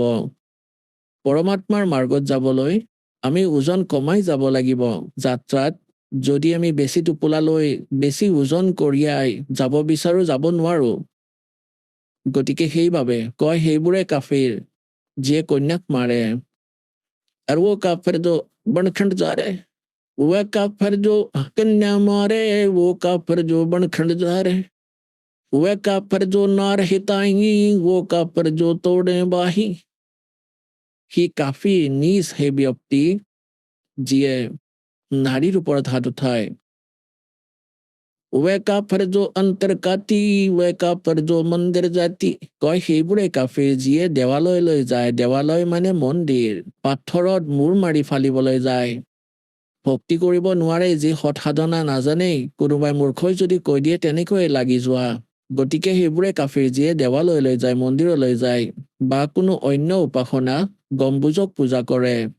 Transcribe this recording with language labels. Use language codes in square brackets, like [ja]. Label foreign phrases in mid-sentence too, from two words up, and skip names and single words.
[as] পৰমাত্মাৰ মাৰ্গত যাবলৈ আমি ওজন কমাই যাব লাগিব। যাত্ৰাত যদি আমি বেছি টোপোলালৈ বেছি ওজন কঢ়িয়াই যাব বিচাৰো, যাব নোৱাৰো। গতিকে সেইবাবে কয় সেইবোৰে কাফিৰ যিয়ে কন্যাক মাৰে। [hi] আৰু वो काफिर जो बनखंड जा रहे, वह काफिर जो कन्या मारे, वो काफिर जो बनखंड जा रहे, वह काफिर जो नार हिताई, वो काफिर जो तोड़े बाही। [as] সি কাফি নিজ সেই ব্যক্তি যিয়ে নাৰীৰ ওপৰত হাত উঠায়। [hi] वह काफिर जो अंतर काती, वह काफिर जो मंदिर जाती। [as] কয় সেইবোৰে কাফিৰ যিয়ে দেৱালয়লৈ যায়। দেৱালয় মানে মন্দিৰ, পাথৰত মূৰ মাৰি ফালিবলৈ যায়। ভক্তি কৰিব নোৱাৰে, যি সৎ সাধনা নাজানেই, কোনোবাই মূৰ্খই যদি কৈ দিয়ে তেনেকৈয়ে লাগি যোৱা। গতিকে সেইবোৰে কাফিৰ, যিয়ে দেৱালয়লৈ যায়, মন্দিৰলৈ যায় বা কোনো অন্য উপাসনা গম্বুজক পূজা কৰে।